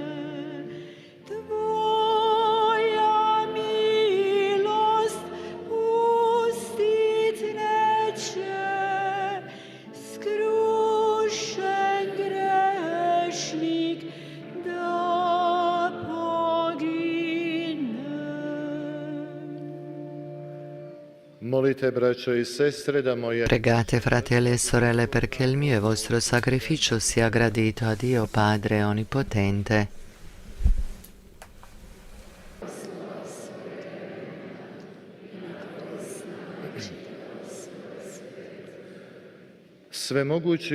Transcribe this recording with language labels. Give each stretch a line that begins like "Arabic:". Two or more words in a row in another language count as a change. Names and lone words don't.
Croatian: Tvoja milost pustit neće, skrušen grešnik da pogine. Molite, braćo i sestre, da moje...
Italian: Pregate, fratelli e sorelle, perché il mio e vostro sacrificio sia gradito a Dio Padre Onnipotente.
Croatian: Svemogući...